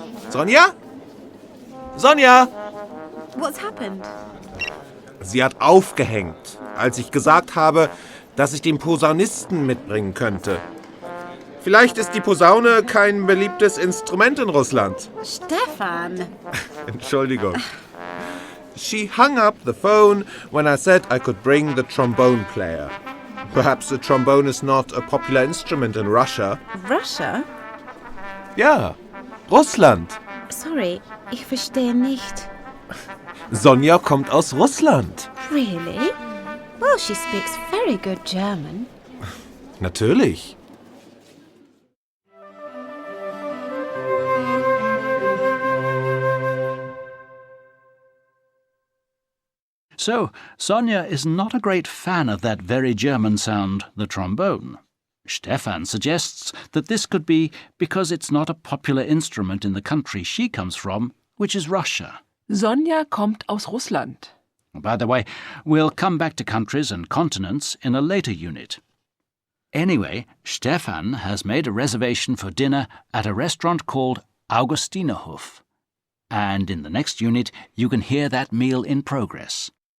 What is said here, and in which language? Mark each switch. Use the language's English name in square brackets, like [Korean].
[German] Sonja? Sonja! [English] What's happened? [German] Sie hat aufgehängt, als ich gesagt habe, dass ich den Posaunisten mitbringen könnte. Vielleicht ist die Posaune kein beliebtes Instrument in Russland. Stefan! Entschuldigung. [English] She hung up the phone when I said I could bring the trombone player. Perhaps the trombone is not a popular instrument in Russia. Russia? [German] Ja, Russland. Sorry, ich verstehe nicht. Sonja kommt aus Russland. [English] Really? Well, she speaks very good German. [German] Natürlich. [English] So, Sonja is not a great fan of that very German sound, the trombone. Stefan suggests that this could be because it's not a popular instrument in the country she comes from, which is Russia. [German] Sonja kommt aus Russland. [English] By the way, we'll come back to countries and continents in a later unit. Anyway, Stefan has made a reservation for dinner at a restaurant called Augustinerhof. And in the next unit, you can hear that meal in progress.